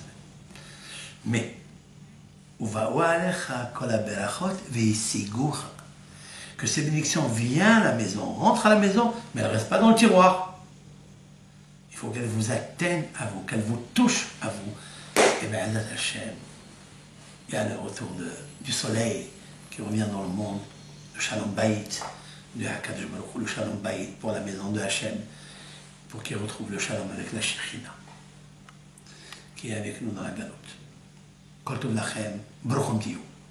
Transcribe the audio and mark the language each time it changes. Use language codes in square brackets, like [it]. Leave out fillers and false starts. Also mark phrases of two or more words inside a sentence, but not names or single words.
[fr] Mais, que ces bénédictions viennent à la maison, rentrent à la maison, mais elles ne restent pas dans le tiroir. Il faut qu'elles vous atteignent à vous, qu'elles vous touchent à vous. Et bien, Hashem, il y a le retour du soleil qui revient dans le monde, le [he] שלום בית, [fr] de [he] הקדוש ברוך הוא, [fr] le [he] שלום בית [fr] pour la maison de Hachem, pour qu'il retrouve le Shalom avec la Shekhinah, qui est avec nous dans la galoute. [he] כל טוב לכם, ברוך הוא.